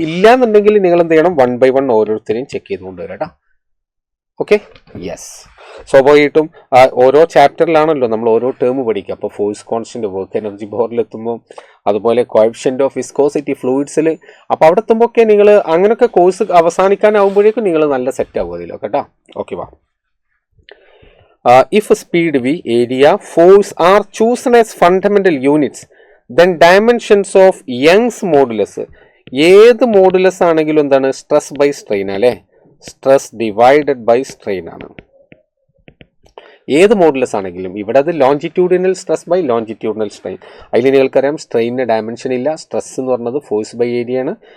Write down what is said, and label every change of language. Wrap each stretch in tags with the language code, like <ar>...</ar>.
<ml>ഇല്ലാന്നുണ്ടെങ്കിൽ നിങ്ങൾ എന്ത് ചെയ്യണം? 1 by 1 ഓരോരുത്തരെയും ചെക്ക് ചെയ്തുകൊണ്ട് വരാം. Okay, yes. സ്വാഭാവികമായിട്ടും ഓരോ ചാപ്റ്ററിലാണല്ലോ നമ്മൾ ഓരോ ടേം പഠിക്കുക. അപ്പോൾ ഫോഴ്സ് കോൺസ്റ്റന്റ്, വർക്ക് എനർജി ബോറിലെത്തുമ്പോൾ, അതുപോലെ കോഎഫിഷ്യന്റ് ഓഫ് വിസ്കോസിറ്റി ഫ്ലൂയിഡ്സിൽ, അപ്പോൾ അവിടെ എത്തുമ്പോൾ ഒക്കെ നിങ്ങൾ അങ്ങനെയൊക്കെ കോഴ്സ് അവസാനിക്കാനാവുമ്പോഴേക്കും നിങ്ങൾ നല്ല സെറ്റ് ആവും അതിലോ കേട്ടോ. ഓക്കെ, വാ.</ml> <en>If speed v, area, force are chosen as fundamental units, then dimensions of Young's modulus,</en> <ml>ഏത് മോഡുലസ് ആണെങ്കിലും എന്താണ്? സ്ട്രെസ് ബൈ സ്ട്രെയിൻ അല്ലേ? സ്ട്രെസ് ഡിവൈഡഡ് ബൈ സ്ട്രെയിൻ ആണ് ഏത് മോഡുലസ് ആണെങ്കിലും. ഇവിടെ അത് longitudinal stress by longitudinal strain. അതിൽ നിങ്ങൾക്കറിയാം സ്ട്രെയിനിന് ഡയമെൻഷൻ ഇല്ല, സ്ട്രെസ് എന്ന് പറഞ്ഞത് ഫോഴ്സ് ബൈ ഏരിയ ആണ്.</ml>